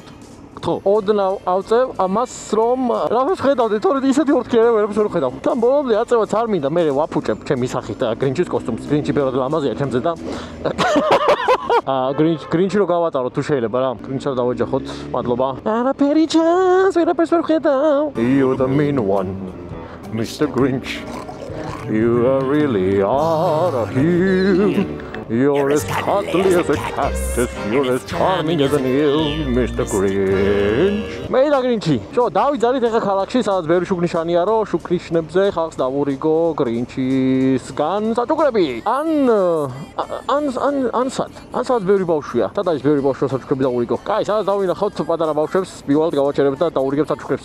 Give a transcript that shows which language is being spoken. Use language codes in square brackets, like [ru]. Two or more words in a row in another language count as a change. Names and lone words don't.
[ka] ხო, ოდნავ ავწევ ამას რომ რაღაც ხედავდი, თორე ისეთი ორთქიერე ვერაფერს ვერ ხედავ. და ბოლომდე აწევაც არ მინდა, მე ვაფუჭებ ჩემი სახით გრინჩის კოსტუმს. გრინჩი ბევრად ლამაზია ჩემზე და გრინჩი რო გავატარო თუ შეიძლება რა. გრინჩს არ დავეჯახოთ. მადლობა. არაფერი ჩანს, ვერაფერს ვერ ხედავ. [en] You're the mean one, Mr. Grinch. You really are a heel. You're as cuddly as a cactus, you're as charming as an eel, Mr. Grinch. [ka] მე და გრინჩი. შო, დავიძალით ახლა ქალაქში, სადაც ბევრი შუქნიშანია, რომ შუქნიშნებზე ხალხს დავურიგო გრინჩისგან საჩუქრები. ან სადაც ბევრი ბავშვია. სადაც ბევრი ბავშვია საჩუქრები დავურიგო. კაი, სადაც დავინახავთ პატარა ბავშვებს, პირველად გავაჩერებთ და დავურიგებთ საჩუქრებს.